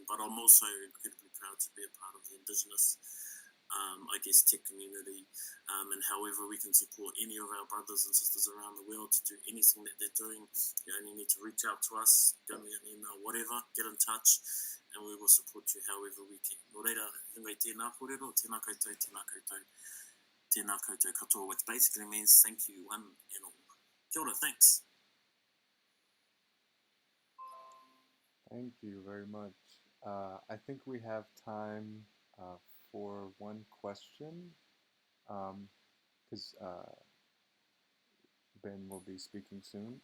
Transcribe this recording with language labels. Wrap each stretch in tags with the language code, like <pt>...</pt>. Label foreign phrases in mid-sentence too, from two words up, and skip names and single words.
<en>But I'm also incredibly proud to be a part of the Indigenous tech community, and however we can support any of our brothers and sisters around the world to do anything that they're doing. You only need to reach out to us, give me an email, whatever, get in touch, and we will support you however we can.</en> <mi>Nō reira, hingai tēnā kōrero, tēnā koutou, tēnā koutou, tēnā koutou katoa,</mi> <en>which basically means thank you, one and all.</en> <mi>Kia ora,</mi> <en>thanks. Thank you very much. I think we have time for one question, because Ben will be speaking soon.</en>